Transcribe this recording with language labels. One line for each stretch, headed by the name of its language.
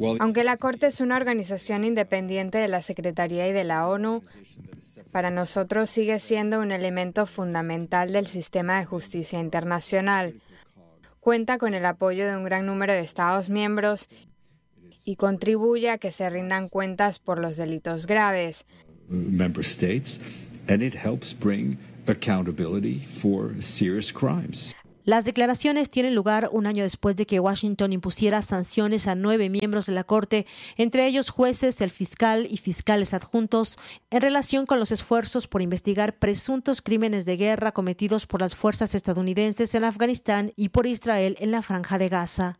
Spanish: Aunque la Corte es una organización independiente de la Secretaría y de la ONU, para nosotros sigue siendo un elemento fundamental del sistema de justicia internacional. Cuenta con el apoyo de un gran número de Estados miembros y contribuye a que se rindan cuentas por los delitos graves.
English: Member states, and it helps bring accountability for serious crimes.
Spanish: Las declaraciones tienen lugar un año después de que Washington impusiera sanciones a 9 miembros de la Corte, entre ellos jueces, el fiscal y fiscales adjuntos, en relación con los esfuerzos por investigar presuntos crímenes de guerra cometidos por las fuerzas estadounidenses en Afganistán y por Israel en la Franja de Gaza.